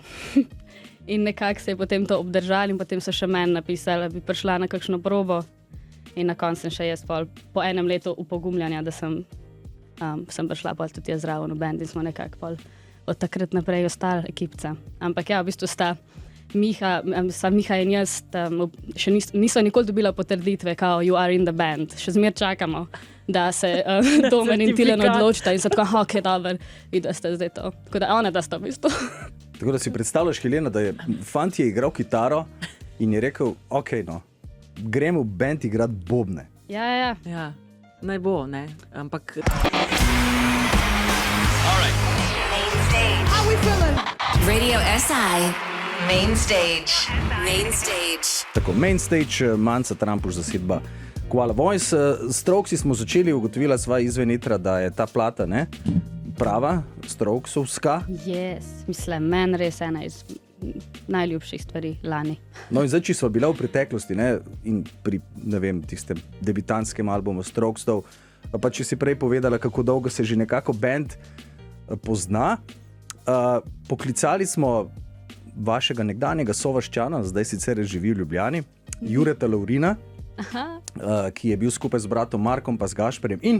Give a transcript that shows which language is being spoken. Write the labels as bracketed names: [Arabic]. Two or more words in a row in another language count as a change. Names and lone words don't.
[Slovenian] In nekako se je potem to obdržali in potem so še meni napisali, da bi prišla na kakšno probo in na koncu sem še jaz po enem letu upogumljanja, da sem prišla pol tudi jaz zraven v band in smo nekako od takrat naprej ostali ekipca. Ampak v bistvu sta Miha in jaz še niso nikoli dobila potrditve, kao [English] you are in the band. [Slovenian] Še zmer čakamo, da se Domen in Tilen odločita in so tako, dobro, videla ste zdaj to. Tako da ona da sta v bistvu. Tako da si predstavljaš, Helena, da je fant je igral kitaro in je rekel, ok, no, gremo v band igrati bobne. Ja. Ja, naj bo, ne. Ampak Radio SI. Main stage. Main stage. Tako, main stage, Manca Trampuš, zasedba Koala Voice. Strokesi smo začeli, ugotovila sva izven etra, da je ta plata, ne, prava, Strokesovska. Yes. Mislim, meni res ena iz najljubših stvari lani. No in zdaj, če smo bila v preteklosti, ne, in pri, ne vem, tistem debitantskem albumu Strokesov, pa če si prej povedala, kako dolgo se že nekako band pozna, poklicali smo vašega nekdanjega sovaščana, zdaj sicer živi v Ljubljani, Jureta Laurina, ki je bil skupaj z bratom Markom pa z Gašperjem in